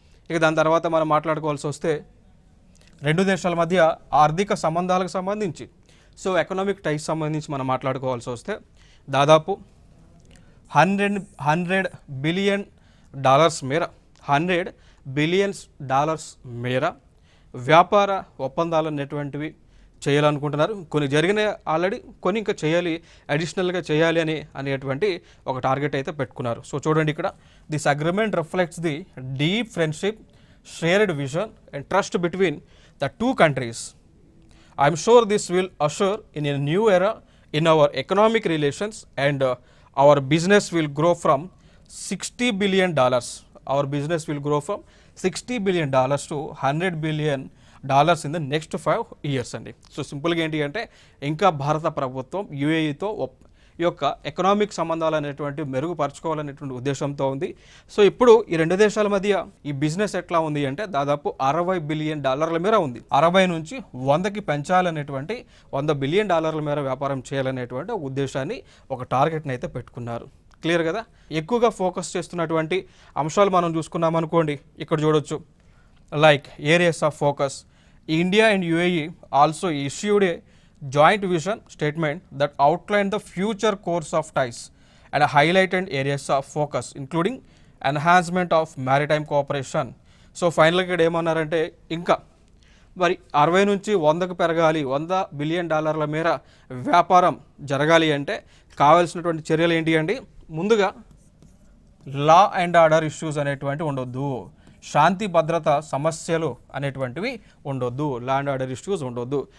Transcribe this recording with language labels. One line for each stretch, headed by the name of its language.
Telugu: ఇక దాని తర్వాత మనం మాట్లాడుకోవాల్సి వస్తే రెండు దేశాల మధ్య ఆర్థిక సంబంధాలకు సంబంధించి, సో ఎకనామిక్ టైస్ సంబంధించి మనం మాట్లాడుకోవాల్సి వస్తే దాదాపు 100 బిలియన్ డాలర్స్ మేర $100 బిలియన్ మేర వ్యాపార ఒప్పందాలు అనేటువంటివి చేయాలనుకుంటున్నారు. కొన్ని జరిగినాయి ఆల్రెడీ, కొన్ని ఇంకా చేయాలి, అడిషనల్గా చేయాలి అనేటువంటి ఒక టార్గెట్ అయితే పెట్టుకున్నారు. సో చూడండి ఇక్కడ,
English: This agreement reflects the deep friendship, shared vision and trust between the two countries. I am sure this will usher in a new era in our economic relations and our business will grow from $60 billion. Our business will grow from $60 billion to $100 billion in the next 5 years అండి.
Telugu: So సింపుల్గా ఏంటి అంటే ఇంకా భారత ప్రభుత్వం యుఏఈతో ఈ యొక్క economic సంబంధాలు అనేటువంటి మెరుగుపరచుకోవాలనేటువంటి ఉద్దేశంతో ఉంది. సో ఇప్పుడు ఈ రెండు దేశాల మధ్య ఈ బిజినెస్ ఎట్లా ఉంది అంటే దాదాపు $60 బిలియన్ మేర ఉంది. 60 నుంచి 100కి పెంచాలనేటువంటి $100 బిలియన్ మేర వ్యాపారం చేయాలనేటువంటి ఒక ఉద్దేశాన్ని, ఒక టార్గెట్ని అయితే పెట్టుకున్నారు. క్లియర్ కదా. ఎక్కువగా ఫోకస్ చేస్తున్నటువంటి అంశాలు మనం చూసుకున్నాం అనుకోండి, ఇక్కడ చూడొచ్చు.
English: Like areas of focus, India and UAE also issued a joint vision statement that outlined the future course of ties and highlighted areas of focus including enhancement of maritime cooperation.
Telugu: So ఫైనల్గా ఇక్కడ ఏమన్నారంటే ఇంకా మరి 60 నుంచి 100కు పెరగాలి, $100 billion మేర వ్యాపారం జరగాలి అంటే కావాల్సినటువంటి చర్యలు ఏంటి అండి? ముందుగా లా అండ్ ఆర్డర్ ఇష్యూస్ అనేటువంటి ఉండొద్దు, శాంతి భద్రత సమస్యలు అనేటువంటివి ఉండొద్దు, లా అండ్ ఆర్డర్ ఇష్యూస్ ఉండొద్దు.